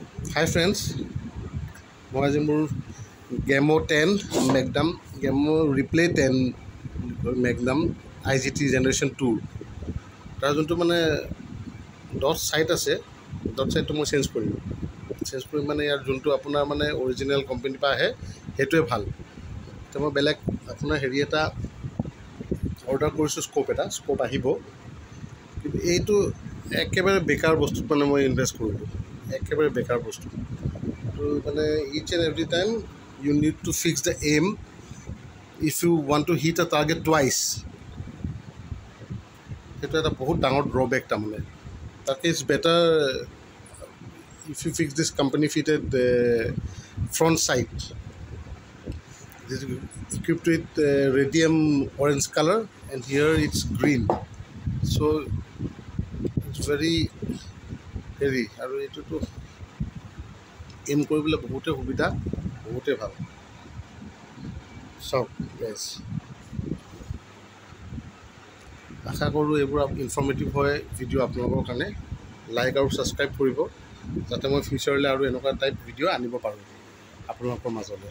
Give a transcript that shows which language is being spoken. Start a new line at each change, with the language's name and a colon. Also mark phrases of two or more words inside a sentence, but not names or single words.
English: Hi friends,
Assamese: মই আজি মোৰ গেমো 10 মেগনাম গেমো ৰিপ্লে 10 মেগনাম IGT জেনেৰেশ্যন 2 তাৰ যোনটো মানে
English: dot sight
Assamese: আছে
English: dot sightটো
Assamese: মই চেঞ্জ কৰিম মানে ইয়াৰ যোনটো আপোনাৰ মানে
English: original companyৰ
Assamese: পৰা আহে সেইটোৱে ভাল। তো মই বেলেগ আপোনাৰ হেৰি এটা অৰ্ডাৰ কৰিছোঁ, স্কোপ আহিব, কিন্তু এইটো একেবাৰে বেকাৰ বস্তুত মানে মই ইনভেষ্ট কৰিলোঁ, একেবাৰে বেকাৰ বস্তু। তো মানে
English: each and every time you need to fix the aim if you want to hit a target twice.
Assamese: সেইটো এটা বহুত ডাঙৰ ড্ৰবেক তাৰমানে।
English: তাতকৈ it's better if you fix this company fitted front sight this is equipped with radium orange color and here it's green, so it's very heavy
Assamese: আৰু এইটোতো এম কৰিবলৈ বহুতে সুবিধা, বহুতে ভাল। চাওক গাইজ, আশা কৰোঁ এইবোৰ ইনফৰ্মেটিভ হয় ভিডিঅ' আপোনালোকৰ কাৰণে। লাইক আৰু ছাবস্ক্ৰাইব কৰিব যাতে মই ফিউচাৰলৈ আৰু এনেকুৱা
English: type video'
Assamese: আনিব পাৰোঁ আপোনালোকৰ মাজলৈ।